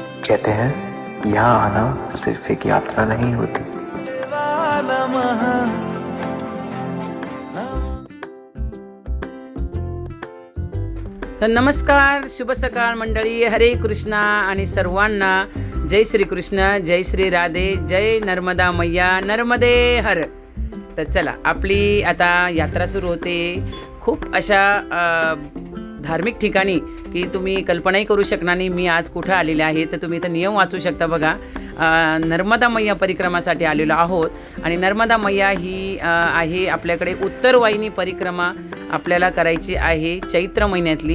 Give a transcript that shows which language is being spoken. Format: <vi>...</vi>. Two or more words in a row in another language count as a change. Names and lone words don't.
<hi>कहते हैं यहाँ आना सिर्फ एक यात्रा नहीं होती।</hi> <mr>तर नमस्कार, शुभ सकाळ मंडळी. हरे कृष्णा आणि सर्वांना जय श्री कृष्ण, जय श्री राधे, जय नर्मदा मैया, नर्मदे हर. तर चला, आपली आता यात्रा सुरू होते. खूप अशा धार्मिक ठिकाणी की तुम्ही कल्पनाही करू शकणार नाही मी आज कुठं आलेले आहे. तर तुम्ही इथं नियम वाचू शकता बघा. नर्मदा मैया परिक्रमासाठी आलेलो आहोत आणि नर्मदा मैया ही आहे आपल्याकडे उत्तरवाहिनी परिक्रमा आपल्याला करायची आहे चैत्र महिन्यातली.</mr>